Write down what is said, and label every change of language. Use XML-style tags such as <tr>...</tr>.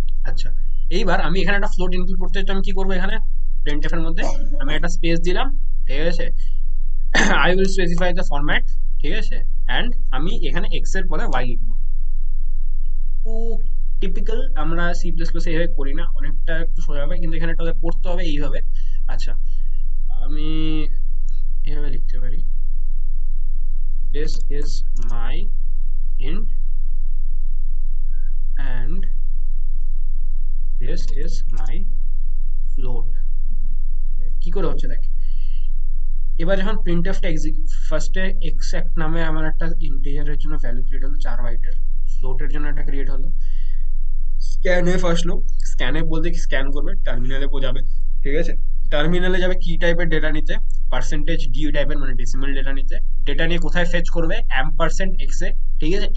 <bn>আচ্ছা এইবার আমি এখানে একটা ফ্লোট ইনক্লুড করতে চাই, তো আমি কি করবো, এখানে প্রিন্টএফ এর মধ্যে আমি একটা স্পেস দিলাম, ঠিক আছে।</bn> <en>I will specify the format,</en> <bn>ঠিক আছে, অ্যান্ড আমি এখানে এক্স এর পরে ওয়াই লিখবো। তো টিপিক্যাল আমরা সি প্লাস প্লাস এইভাবে করি না, অনেকটা একটু সোজা হবে, কিন্তু এখানে একটা পড়তে হবে এইভাবে। আচ্ছা আমি এভাবে লিখতে পারি,</bn> <en>this is my int and this is my float।</en> <bn>কি করে হচ্ছে দেখ, এবার যখন প্রিন্টএফটা ফার্স্টে এক্সাক্ট নামে আমার একটা ইন্টিজারের জন্য ভ্যালু ক্রিয়েট হলো 4 বাইটের, ফ্লোটের জন্য একটা ক্রিয়েট হলো, স্ক্যানএফ আসলো, স্ক্যানএফ বলতে কি স্ক্যান করবে, টার্মিনালে বোঝাবে, ঠিক আছে। টার্মিনালে যাবে কি টাইপের ডেটা নিতে, পার্সেন্টেজ ডি টাইপের মানে ডেসিমাল ডেটা নিতে, ডেটা নিয়ে কোথায় ফেচ করবে, অ্যাম্পারসেন্ট এক্স এ, ঠিক আছে।</bn>